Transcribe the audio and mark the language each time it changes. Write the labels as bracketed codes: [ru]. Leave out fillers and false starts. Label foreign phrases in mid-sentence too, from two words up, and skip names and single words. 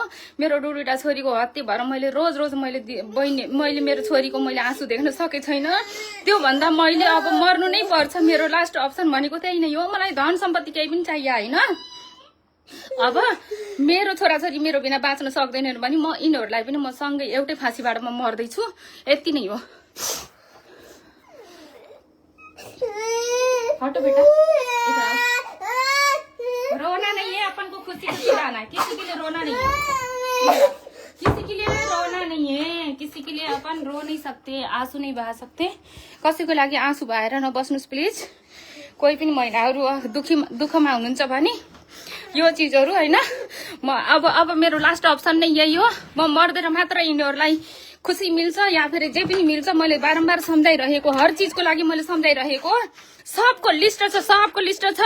[ne] मेरो दुईटा छोरीको हत्या भएर मैले रोज मैले मेरो छोरीको मैले आँसु देख्न सके छैन। त्यो भन्दा मैले अब मर्नु नै पर्छ। मेरो लास्ट अप्सन भनेको त्यही नै हो। मलाई धन सम्पत्ति केही पनि चाहियो हैन। अब मेरो छोराछोरी मेरो बिना बाँच्न सक्दैनन् भने म यिनीहरूलाई पनि म सँगै एउटै फाँसीबाट म मर्दैछु। यति नै हो। [hi] हटो बेटा, इधर आओ। रोना नहीं है, अपन को खुशी खुशी रहना है। किसी के लिए रोना नहीं है, किसी के लिए रोना नहीं है। किसी के लिए अपन रो नहीं सकते, आंसू नहीं बहा सकते। [ne] कसैको लागि आंसू बहाएर नबस्नुस् प्लिज। कोही पनि महिलाहरू दुःखमा हुनुहुन्छ भने यो चीजहरू हैन। म अब मेरो लास्ट अप्सन नै यही हो। म मर्देर मात्र यिनीहरूलाई खुशी मिल्छ [hi] या फिर [ne] जे पनि मिल्छ। मैले बारम्बार सम्झाइरहेको, हर चीजको लागि मैले सम्झाइरहेको। सबको लिस्ट छ, सबको लिस्ट छ।